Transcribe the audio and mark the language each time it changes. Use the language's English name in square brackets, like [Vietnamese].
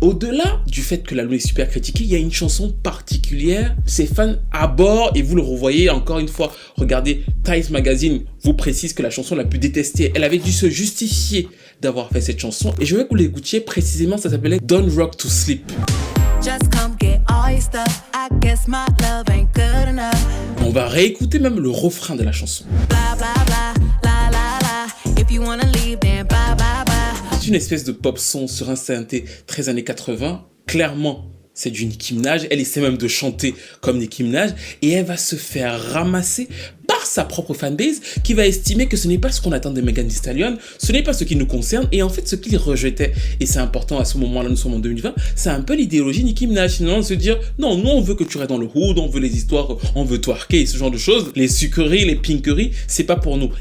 [French] Au-delà du fait que l'album est super critiqué, il y a une chanson particulière, ses fans abordent, et vous le revoyez encore une fois, regardez, Times Magazine vous précise que la chanson la plus détestée, elle avait dû se justifier d'avoir fait cette chanson, et je veux que vous l'écoutiez précisément, ça s'appelait Don't Rock to Sleep. [English] Just come get all your stuff. I guess my love ain't good enough. [French] On va réécouter même le refrain de la chanson. Blah, blah, blah, la, la, la. [English] If you wanna leave, then bye, bye, bye. [French] C'est une espèce de pop son sur un synthé très années 80. Clairement, c'est du Nicki Minaj. Elle essaie même de chanter comme Nicki Minaj. Et elle va se faire ramasser par sa propre fanbase qui va estimer que ce n'est pas ce qu'on attend de Megan Thee Stallion, ce n'est pas ce qui nous concerne et en fait ce qu'il rejetait, et c'est important à ce moment-là, nous sommes en 2020, c'est un peu l'idéologie Nicki Minaj, finalement de se dire non, nous on veut que tu restes dans le hood, on veut les histoires, on veut twerker et ce genre de choses, les sucreries, les pinkeries, c'est pas pour nous.